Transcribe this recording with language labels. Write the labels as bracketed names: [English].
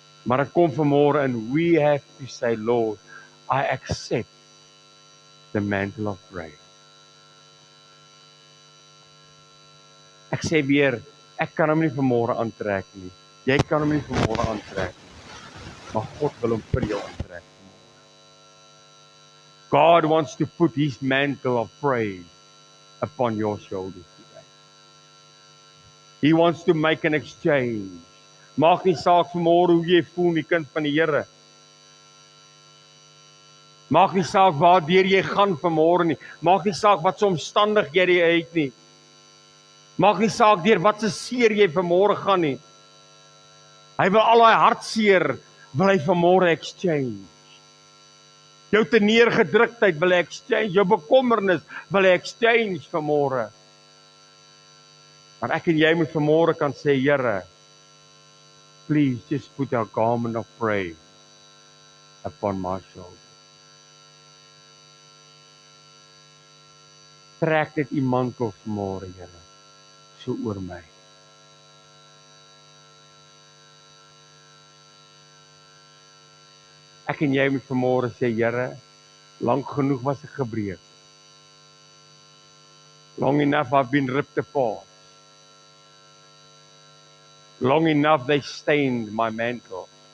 [Afrikaans] Maar ek kom vanmôre en [English] we have to say, Lord, I accept the mantle of praise. [Afrikaans] Ek sê weer, ek kan hom nie vanmôre aantrek nie. Jy kan hom nie vanmôre aantrek nie. Maar God wil hom vir jou aantrek. [English] God wants to put his mantle of praise upon your shoulders today. He wants to make an exchange. [Afrikaans] Maak nie saak vanmôre hoe jy voel, die kind van die Here. Maak nie saak waardeur jy gaan vanmôre nie. Maak nie saak wat se omstandighede jy het nie. Maak nie saak deur wat se seer jy vanmôre gaan nie. Hy wil al daai hartseer wil hy vanmôre exchange. Jou teneergedruktheid wil hy exchange, jou bekommernis wil hy exchange vanmôre. Maar ek en jy moet vanmôre kan sê, Here, [English] please just put a garment of praise upon my shoulders. [Afrikaans] Trek dit u mantel vanmôre, Here, so oor my. Ek en jy moet vanmôre sê, Here, lank genoeg was ek gebreek. [English] Long enough I've been ripped apart. Long enough they stained my mantle.